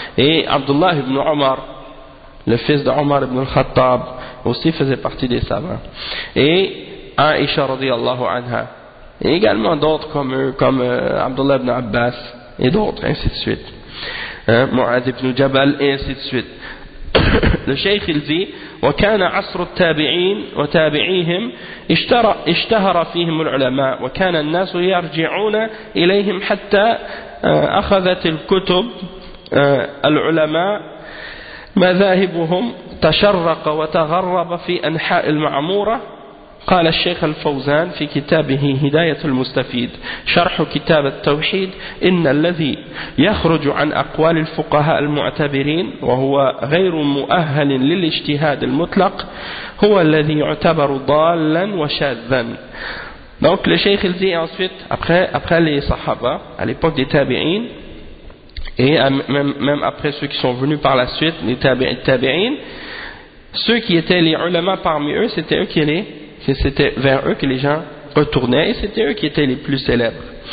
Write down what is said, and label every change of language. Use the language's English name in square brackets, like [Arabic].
[French] Et Abdullah ibn Omar, le fils d'Omar ibn al-Khattab, aussi faisait partie des savants. Et Aisha, radiyallahu anha. Et également d'autres comme eux, comme Abdullah ibn Abbas, et d'autres, ainsi de suite. Mu'ad ibn Jabal, et ainsi de suite. Le cheikh il dit, [Arabic] وكان عصر التابعين وتابعيهم اشتهر فيهم العلماء وكان الناس يرجعون إليهم حتى أخذت الكتب العلماء مذاهبهم تشرق وتغرب في أنحاء المعمورة. قال الشيخ الفوزان في كتابه هداية المستفيد شرح كتاب التوحيد إن الذي يخرج عن أقوال الفقهاء المعتبرين وهو غير مؤهل للاجتهاد المطلق هو الذي يعتبر ضالا وشاذا. [French] Donc le cheikh il dit ensuite après les sahaba à l'époque des tabi'in et même après ceux qui sont venus par la suite les tabi'in, ceux qui étaient les ulama parmi eux, c'était eux qui les c'était vers eux que les gens retournaient et c'était eux qui étaient les plus célèbres.